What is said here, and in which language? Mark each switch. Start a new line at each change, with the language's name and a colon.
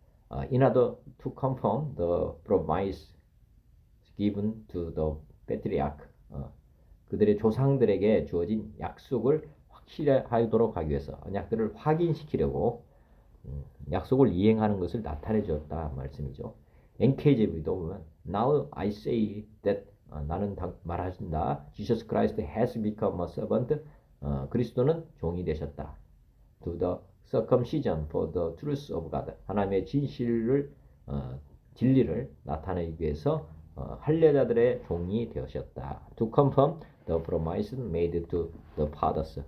English: In order to confirm the promise given to the patriarch
Korean: 그들의 조상들에게 주어진 약속을 확실하도록 하기 위해서 언약들을 확인시키려고 약속을 이행하는 것을 나타내 주었다 말씀이죠. NKJV도 보면
English: Now I say that
Korean: 나는 말하신다.
English: Jesus Christ has become a servant.
Korean: 그리스도는 종이 되셨다.
English: To the circumcision for the truth of God.
Korean: 하나님의 진리를 나타내기 위해서 할례자들의 종이 되셨다.
English: To confirm the promise made to the fathers.